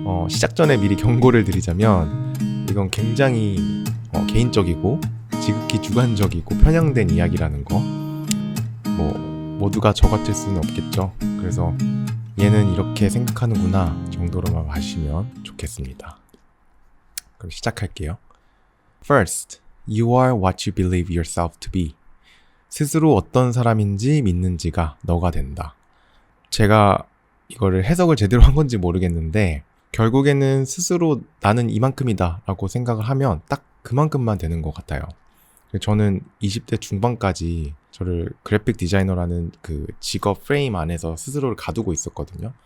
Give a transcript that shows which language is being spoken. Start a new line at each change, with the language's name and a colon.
Korean: 시작 전에 미리 경고를 드리자면 이건 굉장히 개인적이고 지극히 주관적이고 편향된 이야기라는 거, 모두가 저 같을 수는 없겠죠. 그래서 얘는 이렇게 생각하는구나 정도로만 봐주시면 좋겠습니다. 그럼 시작할게요.
English: First, you are what you believe yourself to be.
Korean: 스스로 어떤 사람인지 믿는지가 너가 된다. 제가 이거를 해석을 제대로 한 건지 모르겠는데 결국에는 스스로 나는 이만큼이다 라고 생각을 하면 딱 그만큼만 되는 것 같아요. 저는 20대 중반까지 저를 그래픽 디자이너라는 그 직업 프레임 안에서 스스로를 가두고 있었거든요.